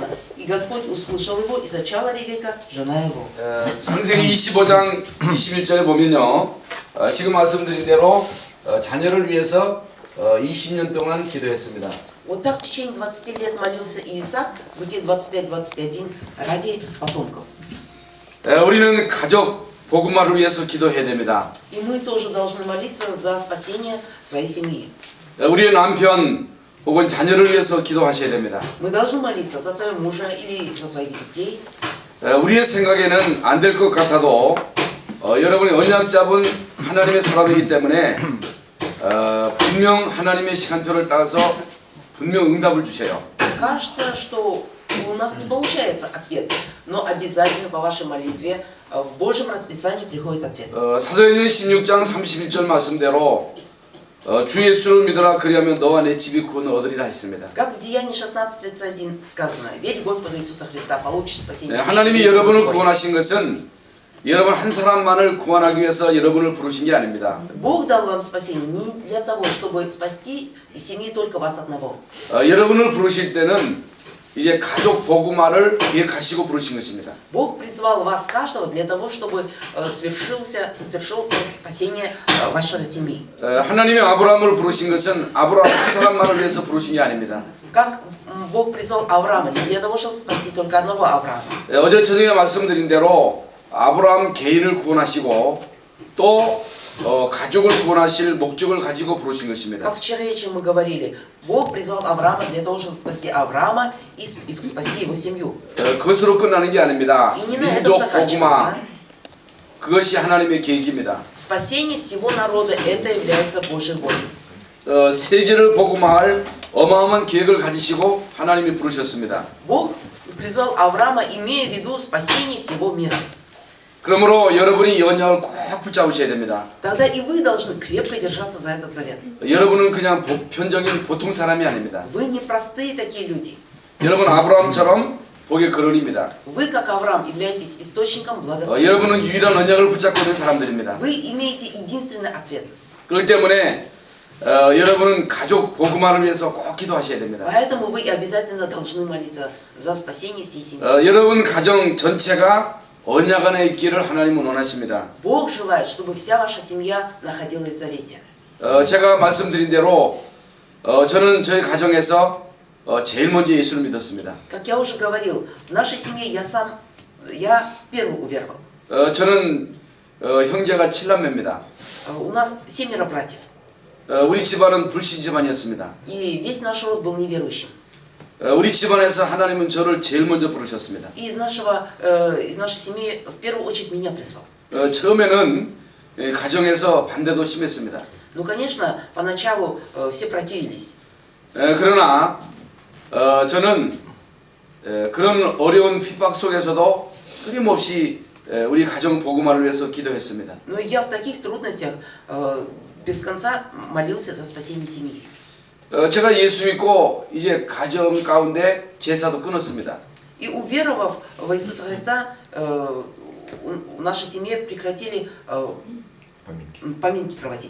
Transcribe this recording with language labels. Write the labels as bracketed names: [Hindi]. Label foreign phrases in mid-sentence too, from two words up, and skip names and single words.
[Russian] И Господь услышал его, и зачала Ревекка, жена его. [Korean] 창세기 25장 21절에 보면요, 지금 말씀드린 대로 자녀를 위해서 20년 동안 기도했습니다. [Russian] Вот так в течение 20 лет молился Исаак, Бытие 25-21, ради потомков. [Korean] 우리는 가족 복음화를 위해서 기도해야 됩니다. [Russian] И мы тоже должны молиться за спасение своей семьи. [Korean] 우리의 남편 혹은 자녀를 위해서 기도하셔야 됩니다. [Russian] Мы должны молиться за своего мужа или за своих детей. [Korean] 우리의 생각에는 안 될 것 같아도 여러분이 언약 잡은 하나님의 사람이기 때문에 분명 하나님의 시간표를 따라서 분명 응답을 주세요. [Russian] Кажется, что у нас не получается ответ, но обязательно по вашей молитве в Божьем расписании приходит ответ. [Korean] 사도행전 16장 31절 말씀대로 주 예수를 믿어라 그리하면 너와 내 집이 구원을 얻으리라 했습니다. [Russian] Как в Деянии 16:31 сказано: верь в Господа Иисуса Христа, получишь спасение. [Korean] 하나님이 여러분을 구원하신 것은 여러분 한 사람만을 구원하기 위해서 여러분을 부르신 게 아닙니다. [Russian] Бог дал вам спасение не для того, чтобы спасти из семьи только вас одного. [Korean] 여러분을 부르실 때는 이제 가족 복음화를 계획하시고 부르신 것입니다. [Russian] Бог призвал вас каждого для того, чтобы совершил спасение вашей семьи. [Korean] 하나님이 아브라함을 부르신 것은 아브라함 한 사람만을 위해서 부르신 게 아닙니다. [Russian] Как Бог призвал Авраама не для того, чтобы спасти только одного Авраама. [Korean] 어제 저녁에 말씀드린 대로 아브라함 개인을 구원하시고 또 가족을 구원하실 목적을 가지고 부르신 것입니다. [Russian] Как вчера вечером мы говорили, Бог призвал Авраама для того, чтобы спасти Авраама и спасти его семью. [Korean] 그것으로 끝나는 게 아닙니다. [Russian] И не на этом [Korean] 민족 [Russian] заканчивается. [Korean] 복음화 그것이 하나님의 계획입니다. [Russian] Спасение всего народа это является Божьей волей. [Korean] 세계를 복음화할 어마어마한 계획을 가지시고 하나님이 부르셨습니다. [Russian] Бог призвал Авраама, имея в виду спасение всего мира. [Korean] 그러므로 여러분이 이 언약을 꼭 붙잡으셔야 됩니다. [Russian] Тогда и вы должны крепко держаться за этот завет. [Korean] 여러분은 그냥 보편적인 보통 사람이 아닙니다. [Russian] Вы не простые такие люди. [Korean] 여러분 아브라함처럼 복의 근원입니다. [Russian] Вы, как Авраам, являетесь источником благословения. [Korean] 여러분은 유일한 언약을 붙잡고 있는 사람들입니다. [Russian] Вы имеете единственный ответ. [Korean] 그렇기 때문에 여러분은 가족 복음화를 위해서 꼭 기도하셔야 됩니다. [Russian] Поэтому вы обязательно должны молиться за спасение всей семьи. [Korean] 여러분 가정 전체가 언약 안에 있기를 하나님은 원하십니다. [Russian] Бог желает, чтобы вся ваша семья находилась в завете. [Korean] 제가 말씀드린 대로 저는 저희 가정에서 제일 먼저 예수를 믿었습니다. [Russian] Как я уже говорил, в нашей семье я первый уверовал. [Korean] 저는 형제가 7남매입니다. [Russian] У нас 7 братьев. [Korean] 우리 집안은 불신 집안이었습니다. [Russian] И весь наш род был неверующим. [Korean] 우리 집안에서 하나님은 저를 제일 먼저 부르셨습니다. [Russian] И из нашей семьи в первую очередь меня призвал. [Korean] 처음에는 가정에서 반대도 심했습니다. [Russian] Ну, конечно, поначалу все противились. [Korean] 그러나 저는 그런 어려운 핍박 속에서도 끊임없이 우리 가정 복음화를 위해서 기도했습니다. [Russian] Но я в таких трудностях без конца молился за спасение семьи. [Korean] 제가 예수 믿고 이제 가정 가운데 제사도 끊었습니다. [Russian] И уверовав в Иисуса Христа, в нашей семье прекратили поминки проводить.